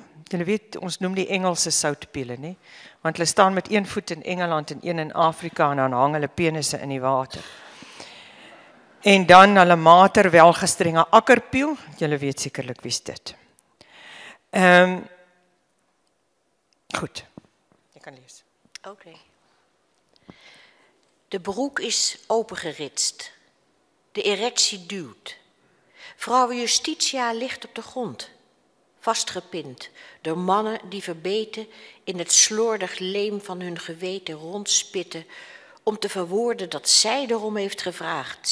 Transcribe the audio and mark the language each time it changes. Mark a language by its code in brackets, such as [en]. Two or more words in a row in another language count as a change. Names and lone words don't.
[af] Julle weet, ons noem die Engelse soutpiele, nie? Want hulle staan met 1 voet in Engeland en 1 in Afrika, en dan hang hulle penisse in die water. En dan hulle mater welgestrenge akkerpiel, julle weet sekerlik wie's dit. [nl] Goed, je kan lezen. Oké. De broek is opengeritst. De erectie duwt. Vrouw Justitia ligt op de grond, vastgepind door mannen die verbeten in het slordig leem van hun geweten rondspitten om te verwoorden dat zij erom heeft gevraagd.